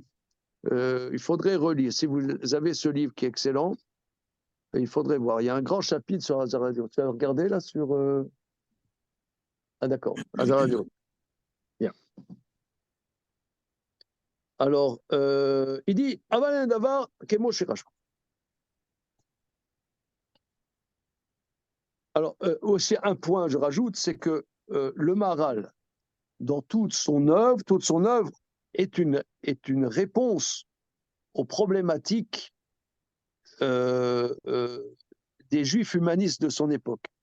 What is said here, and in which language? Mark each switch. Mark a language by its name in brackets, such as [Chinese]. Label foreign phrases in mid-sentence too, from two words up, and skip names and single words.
[French] Il faudrait relire. Si vous avez ce livre qui est excellent, il faudrait voir. Il y a un grand chapitre sur Azaria des Rossi. Tu as regardé là sur... Ah d'accord, Azaria des Rossi. Bien. Alors, il dit [Hebrew] אבל דבר כמו שכך. [French] Alors, aussi un point, je rajoute, c'est que le Maharal, dans toute son œuvre est une réponse aux problématiques des Juifs humanistes de son époque.